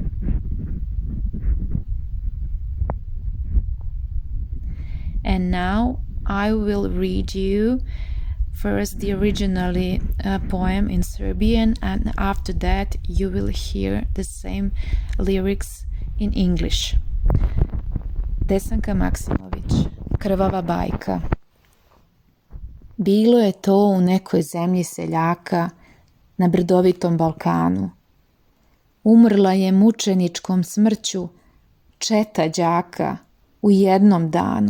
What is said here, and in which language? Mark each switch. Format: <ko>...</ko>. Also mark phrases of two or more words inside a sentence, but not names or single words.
<en>And now I will read you first the original poem in Serbian, and after that you will hear the same lyrics in English. Desanka Maksimovic, Krvava bajka.</en> <sr>Bilo je to u nekoj zemlji seljaka na brdovitom Balkanu. Umrla je mučeničkom smrću četa đaka u jednom danu.</sr>